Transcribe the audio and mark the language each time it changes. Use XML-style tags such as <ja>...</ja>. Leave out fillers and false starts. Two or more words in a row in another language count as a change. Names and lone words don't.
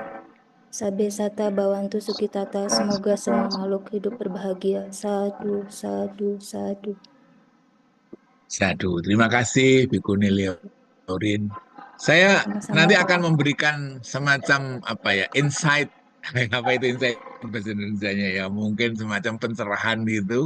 <pi>Sabbe Sata Bhavantu Sukitata,</pi> <id>semoga semua makhluk hidup berbahagia.</id> <pi>Sadu, sadu, sadu. Sadu.</pi> <id>Terima kasih, Bikuni Laurin. Saya Sama-sama. nanti akan memberikan semacam insight. Apa itu insight bahasa Indonesianya ya? Mungkin semacam pencerahan gitu.</id>